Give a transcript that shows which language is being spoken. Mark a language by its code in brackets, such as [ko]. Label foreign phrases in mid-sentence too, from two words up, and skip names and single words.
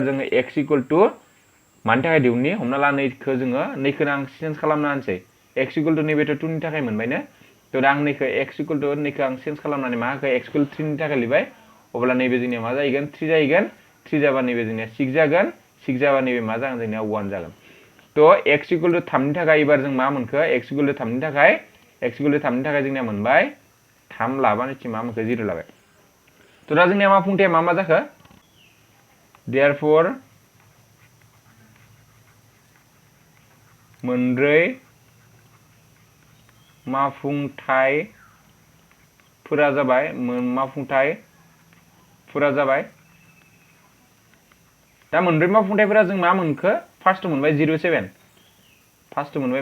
[brx] जोङो x [en] equal to [brx] मानि थाखाय दिहुननि हमना ला नैखौ जोङो नैखौ आं चेन्ज खालामना होनसै x [en] equal to [brx] नैबेथ' 2 नि थाखाय मोनबायनो तो दा आं नैखौ x [en] equal to [brx] नैखौ आं चेन्ज खालामनानै मा होखो x इक्वल 3 नि थाखाय लिरबाय अब्ला नैबे जोंनिया मा जाहैगोन 3 जाहैगोन 3 जाबा नैबे जोंनिया 6 जागोन 6 जाबा नैबे मा जागोन जोंनिया 1 जागोन तो x [en] equal to [brx] 3 नि थाखाय एबार जों मा मोनखो x [en] equal to [brx] 3 नि थाखाय x [en] equal to [brx] 3 नि थाखाय जोंनिया मोनबाय 3 लाबानो थि मा मोनखो 0 लाबाय तो दा जोंनिया मा फुंथाया मा जाखो therefore मोनब्रै मावफुंथायफोरा जाबाय मावफुंथायफोरा जाबाय दा मोनब्रै मावफुंथायफोरा जों मा मोनखो फार्स्ट मोनबाय 07 फार्स्ट मोनबाय